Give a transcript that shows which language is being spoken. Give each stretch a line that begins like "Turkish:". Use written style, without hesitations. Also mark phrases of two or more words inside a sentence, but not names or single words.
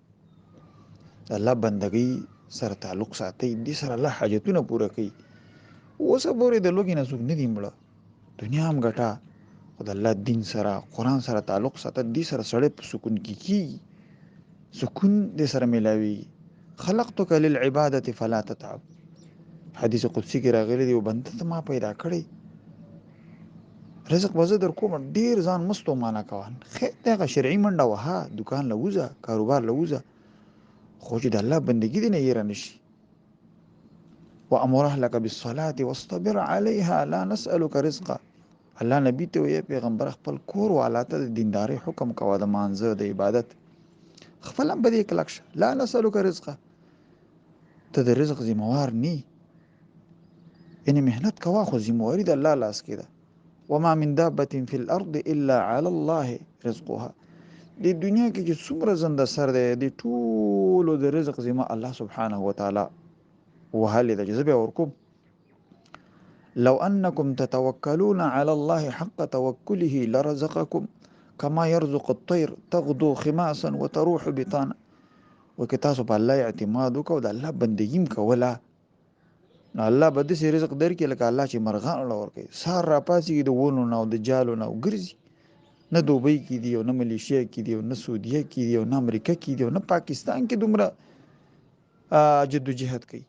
Pashto: الله بندګۍ سره تعلق ساتي، دې سره الله حاجتونه پوره کوي. اوسه پورې د لوګي نه څوک نه دي مړه، دنیا هم ګټه، خو د الله دین سره، قرآن سره تعلق ساته، دې سره سړی په سکون کې کېږي، سکون دې سره میلاوي.
Arabic: خلقتک للعبادة فلا تتعب.
Pashto: حدیث قدسی کې راغلی دی، بنده ته ما پیدا کړی، رزق به زه در کوم، ډېر ځان مستو مانه کوه. خیر دغه شرعي منډه وها، دکان له وځه، کاروبار له وځه، خو چې د الله بندګي دې نه هېره نه شي.
Arabic: وامر اهلک بالصلاة واصطبر علیها لا نسألک رزقا.
Pashto: الله نبی ته وی پیغمبر خپل کور والا ته د دینداري حکم کوه، د مانځه د عبادت، خپل هم بده کلک شه.
Arabic: لا نسألک رزقا،
Pashto: ته د رزق ذمہوار نی، یعنی مهنت کوه، خو ذمہواری د الله لاس کې ده.
Arabic: وما من دابة في الارض الا على الله رزقها.
Pashto: د دنیا کې چې څومره زنده سر دی، د ټولو د رزق ذمہ
Arabic: الله سبحانه وتعالى
Pashto: وهلې ده چې زه به ورکوم.
Arabic: لو انکم تتوکلون علی الله حق توکله لرزقکم کما يرزق الطير تغدو خماسا وتروح بطانا.
Pashto: وکه تاسو په الله اعتماد وکړو، د الله بندګیم کوله، نو الله به داسې رزق درکړي لکه الله چې مرغان له ورکوي. سهار راپاڅېږي د ونو نه او د جالو نه ګرځي، نه دوبۍ کې دي او نه ملیشیا کې دي او نه سعودیه کې دي او نه امریکا کې دي او نه پاکستان کې دومره جدوجهد کوي.